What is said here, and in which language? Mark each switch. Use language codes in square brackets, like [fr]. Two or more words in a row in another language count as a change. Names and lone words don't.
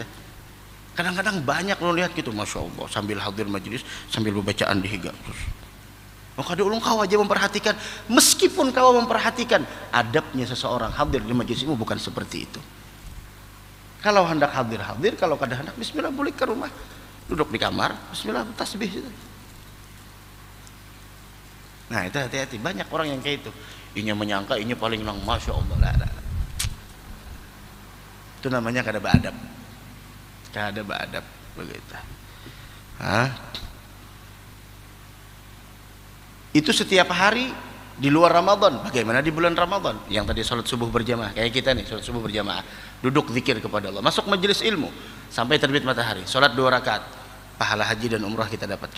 [id] Kadang-kadang banyak lo lihat gitu, [ar] ما شاء الله, [id] sambil hadir majelis, sambil bacaan dihiga terus. Maka ulung kau aja memperhatikan, meskipun kau memperhatikan, adabnya seseorang hadir di majelis ilmu bukan seperti itu. Kalau hendak hadir, kalau kada hendak, bismillah, boleh ke rumah, duduk di kamar, bismillah, tasbih gitu. Nah itu hati-hati, banyak orang yang kayak itu. Inya menyangka inya paling lang, [ar] ما شاء الله, [id] lah. Itu namanya kada beradab. Kada beradab begitu. Itu setiap hari di luar Ramadan. Bagaimana di bulan Ramadan? Yang tadi sholat subuh berjamaah, kayak kita nih sholat subuh berjamaah, duduk zikir kepada Allah, masuk majelis ilmu sampai terbit matahari, sholat 2 rakaat, pahala haji dan umrah kita dapatkan.